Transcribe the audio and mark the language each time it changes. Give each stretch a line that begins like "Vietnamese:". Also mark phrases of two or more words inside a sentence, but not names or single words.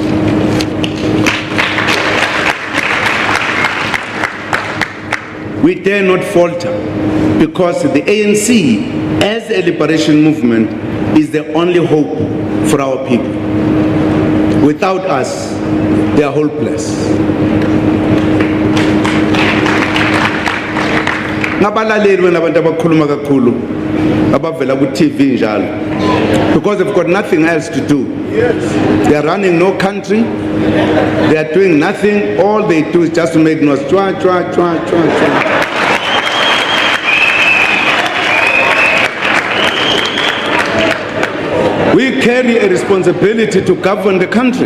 English: We dare not falter, because the ANC, as a liberation movement, is the only hope for our people. Without us, they are hopeless.
North Ndebele: Ngabalaleli wena abantu abakhuluma kakhulu abavela ku TV njalo,
English: because they've got nothing else to do. They are running no country. They are doing nothing. All they do is just to make noise. Chwa, chwa, chwa, chwa, chwa. We carry a responsibility to govern the country.